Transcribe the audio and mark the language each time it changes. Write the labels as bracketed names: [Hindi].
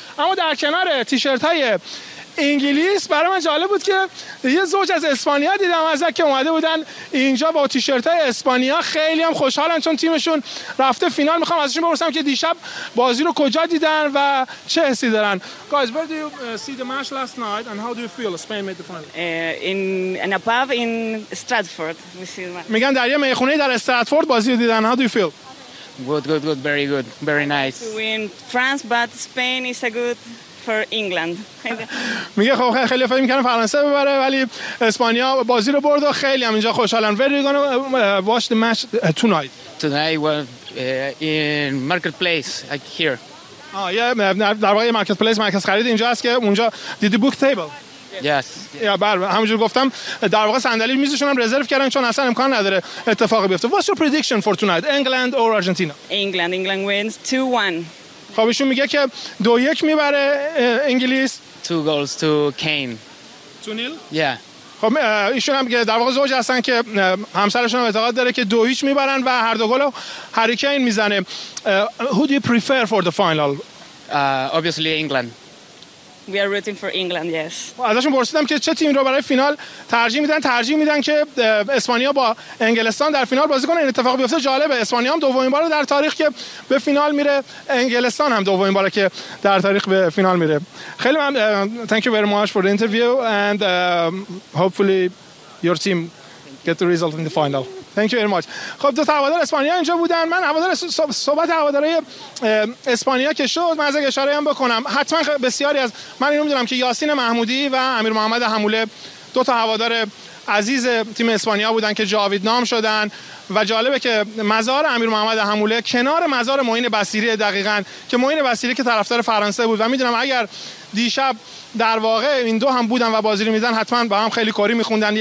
[Persian] اما در کنار تیشرت های انگلیس برای من جالب بود که یه زوج از اسپانیا دیدم از که اومده بودن اینجا با تیشرت های اسپانیا، خیلی هم خوشحالن چون تیمشون رفته فینال. میخوام ازشون بپرسم که دیشب بازی رو کجا دیدن و چه حسی دارن. [English] Guys, where do you see the match last night and how do you feel Spain made the final? In a pub in Stratford. [Persian] میگن در یه میخونه در استراتفورد بازی رو دیدن. [English] How do you feel? Good, very good, very nice. We in France but Spain is a good for England. [Persian] میگه خب خیلی فکر می‌کردم فرانسه ببره ولی اسپانیا بازی رو برد و خیلی هم اینجا خوشحالن. [English] Where are you going to watch the match tonight? Today we're in marketplace like here. [Persian] در واقع marketplace، مرکز خرید اینجا است که اونجا دیدی book table. [English] Yes. [Persian] همونجور گفتم در واقع صندلی میزشون هم رزرو کردن چون اصلا امکان نداره اتفاقی بیفته. [English] What's your prediction for tonight? England or Argentina? England wins 2-1. [Persian] خب ایشون میگه که 2-1 میبره انگلیس. [English] 2 goals to Kane. 2-0. Yeah. [Persian] خب ایشون هم میگه در واقع زوج هستن که همسرشون هم اعتقاد داره که 2-0 میبرن و هر دو گل رو هری کین میزنه. [English] Who do you prefer for the final? Obviously England. We are rooting for England, yes. [Persian] ازشون پرسیدم که چه تیمی رو برای فینال ترجیح میدن. ترجیح میدن که اسپانیا با انگلستان در فینال بازی کنه. این اتفاق بیفته جالبه. اسپانیا هم دومین بار در تاریخ که به فینال میره، انگلستان هم دومین بار که در تاریخ به فینال میره. [English] خیلی من thank you very much for the interview and hopefully your team get the result in the final. Thank you very much. [Persian] خب دو تا هوادار اسپانیا اینجا بودن. من هوادار صحبت هوادارای اسپانیا که شد، من از اشاره هم بکنم. حتما بسیاری از من اینو می‌دونم که یاسین محمودی و امیر محمد حموله دو تا هوادار عزیز تیم اسپانیا بودن که جاوید نام شدن و جالبه که مزار امیر محمد حموله کنار مزار معین بصیری، دقیقاً که معین بصیری که طرفدار فرانسه بود و می‌دونم اگر دیشب در واقع این دو هم بودن و بازی رو میزن حتما با هم خیلی کاری میخوندن.